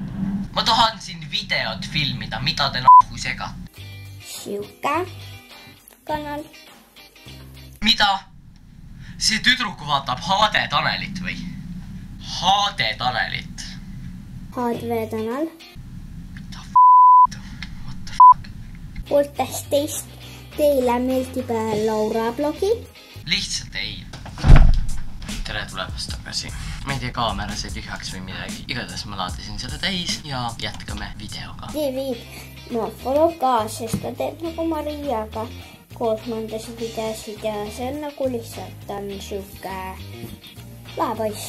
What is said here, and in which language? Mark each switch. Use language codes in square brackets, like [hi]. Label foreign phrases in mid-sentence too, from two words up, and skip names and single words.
[et] Ma tahan siin videot filmida, mida te nahku segat. Siuke kanal. Mida? See tüdruku vaatab HD Tanelit või? HD Tanelit. HD Tanel. [en] What the fuck? [et] Pooltest teist teile meeldib Laura blogi. Lihtsalt ei. Tere tulemast tagasi. Ma ei tea, kaamera sai tühjaks või midagi. Igatahes ma laadisin selle täis ja jätkame videoga. Viib Morfolo ka, sest ta teeb nagu Mariaga koos mõndasid videosid ja see on nagu lihtsalt siuke lahepoiss.